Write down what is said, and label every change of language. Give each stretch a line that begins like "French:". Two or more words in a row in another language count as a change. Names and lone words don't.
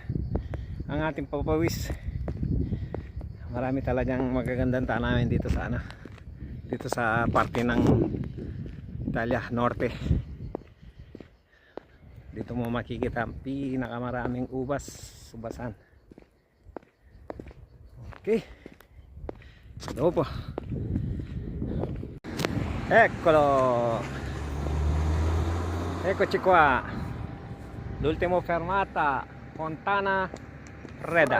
Filipino: Ang ating papawis. Marami talagang magagandang tanawin dito sa ano. Dito sa parte ng Italia, Norte. Dito mo makikita ang pinakamaraming ubasan.
Italian: Okay. Dopo. Eccolo. Eccoci qua. L'ultima fermata, Fontana Preda.